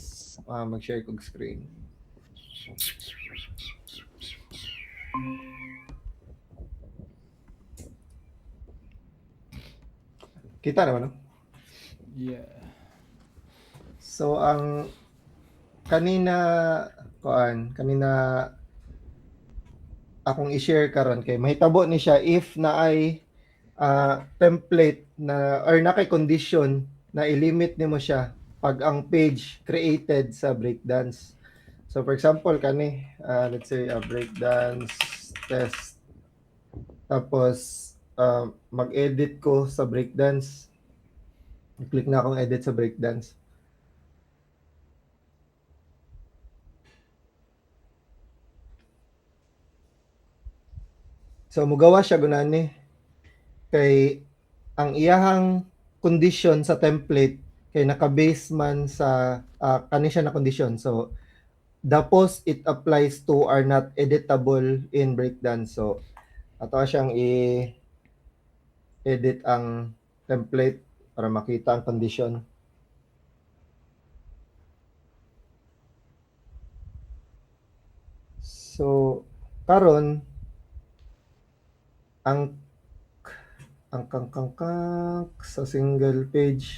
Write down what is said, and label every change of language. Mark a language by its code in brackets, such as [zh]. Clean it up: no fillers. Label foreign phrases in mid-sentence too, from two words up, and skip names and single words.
[ceb] Mag-share kong screen. Kita naman, no? [en] Yeah. [ceb] So, ang kanina akong i-share karon kay mahitabo ni siya if na ay template na or na kay condition na i-limit nimo siya pag ang [en] page created [ceb] sa breakdance. [en] So for example let's say a breakdance test, [ceb] tapos mag-edit ko sa breakdance, click na akong edit sa breakdance. So mugawa siya gunani kay ang iyahang condition sa template kay naka-base man sa kani siya na condition. [en] So the post it applies to are not editable in breakdance. [ceb] So ato siyang i-edit ang template para makita ang condition. So karon ang sa single page.